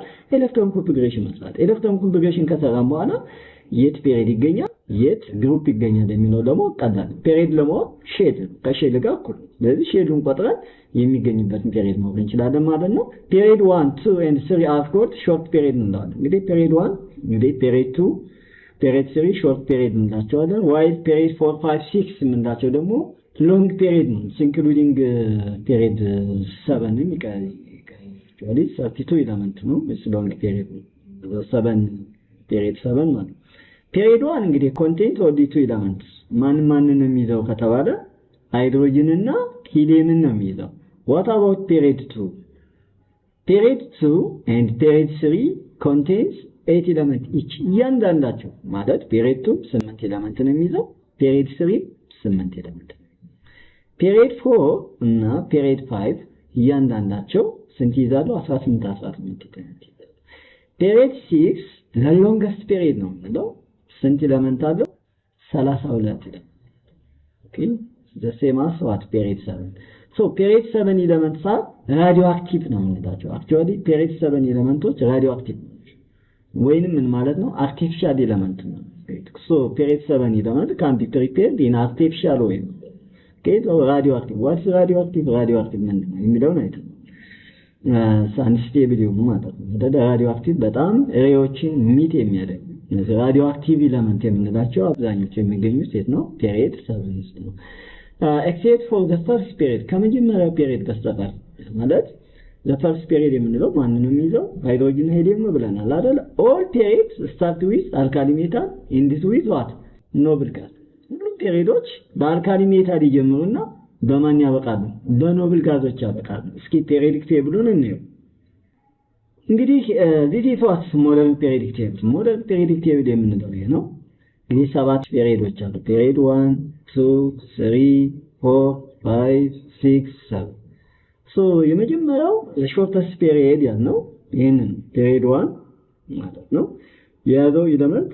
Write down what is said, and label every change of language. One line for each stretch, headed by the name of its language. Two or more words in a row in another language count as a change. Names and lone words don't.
English: electron configuration
Amharic: መስራት።
English: electron configuration
Amharic: ከሰራን በኋላ የት ፔሪድ ይገኛል የት ግሩፕ ይገኛል የሚለው ደግሞ ቀላል። ፔሪድ ለማወቅ ሼድ ከሼድ ጋር እኩል። ስለዚህ ሼዱን ቆጥረን የሚገኝበትን ፔሪድ ማወቅ እንችላለን ማለት ነው። ፔሪድ 1 2
English: and 3 are called short period
Amharic: እንላለን። እንግዲህ ፔሪድ 1 እንግዲህ ፔሪድ 2 ፔሪድ 3
English: short period
Amharic: እንላቸዋለን። while ፔሪድ 4 5 6 የምንላቸው ደግሞ
English: long period
Amharic: ነው። including ፔሪድ 7 ንም actually 32 ኤሌመንት ነው።
English: long period
Amharic: ነው 7 ፔሪድ 7 ማለት ፔሪድ 1 እንግዲህ
English: content of two elements
Amharic: ማንን የሚይዘው ከተባለ ሃይድሮጅን እና ሂሊየምን ነው የሚይዘው።
English: what about period 2? period 2 and period 3 contains 8 elements each። እያንዳንዳቸው ማለት period 2 8 ኤሌመንት
Amharic: ነው የሚይዘው
English: period 3 8 ኤሌመንት። period 4 እና period 5
Amharic: እያንዳንዳቸው ስንት ይዛሉ? 18 ኤሌመንት።
English: period 6 the longest period
Amharic: ነው ማለት ስንት ኤሌመንት አለው? 32 ኤሌመንት። ኦኬ
English: the same as what period 7። so period 7
Amharic: ኤሌመንትስ
English: are radioactive
Amharic: ነው የምንላቸው።
English: actually period 7
Amharic: ኤሌመንቶች radioactive ናቸው ወይንም ምን ማለት ነው? artificial ኤሌመንት ነው።
English: so period 7
Amharic: ኤሌመንት
English: can be prepared in artificial way። okay so radioactive what is radioactive
Amharic: ምንድን ነው የሚለውን አይተን unstable የሆኑ ማለት ነው። radioactive በጣም ሬዎችን ሚት የሚያደርግ radioactive ኤሌመንት የምንላቸው አብዛኞቹ የሚገኙት የት ነው? period 7 ውስጥ ነው።
English: except for the first period
Amharic: ከመጀመሪያው period በስተቀር ማለት
English: the first period
Amharic: የምንለው ማንን ነው የሚይዘው? ሃይድሮጅን ሄሊየም ነው ብለናል አይደል?
English: all periods start with alkali metal end with what? noble gas።
Amharic: ሁሉም ፔሪዶች በአልካሊ ሜታል ይጀምሩና በማን ያበቃሉ? በኖብል ጋዞች ያበቃሉ። እስኪ ፔሪዮዲክ ቴብሉን እንየው። እንግዲህ
English: this is what modern periodic table
Amharic: modern periodic table የምንለው ይሄ ነው። እንግዲህ 7 ፔሪዮዶች አሉ። ፔሪዮድ 1 2 3 4 5 6 7 ሶ የመጀመሪያው
English: shortest period
Amharic: ያልነው ይሄንን ፔሪዮድ 1 ማለት ነው። የያዘው ኤሌመንት